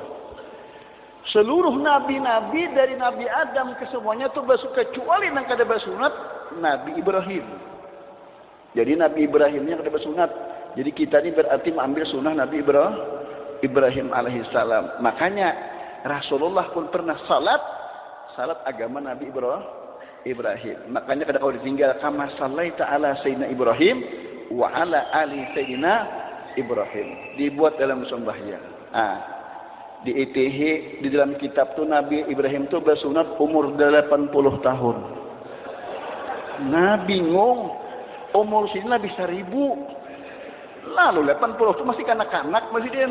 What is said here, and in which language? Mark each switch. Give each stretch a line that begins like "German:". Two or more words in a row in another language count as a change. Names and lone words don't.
Banjar: Seluruh nabi-nabi dari Nabi Adam ke semuanya tu kecuali yang kada bersunat Nabi Ibrahim. Jadi Nabi Ibrahimnya kada bersunat. Jadi kita ni berarti mengambil sunnah Nabi Ibrahim alaihissalam. Makanya Rasulullah pun pernah salat agama Nabi Ibrahim. Makanya kada kau ditinggal
Arabic: كما صليت على سيدنا إبراهيم وعلى آل سيدنا إبراهيم.
Banjar: Dibuat dalam sembahyang. Di ITH di dalam kitab tu Nabi Ibrahim tu bersunat umur 80 tahun. Nah bingung, umur sini Nabi 1000. Lalu 80 tu masih kanak-kanak masih dia.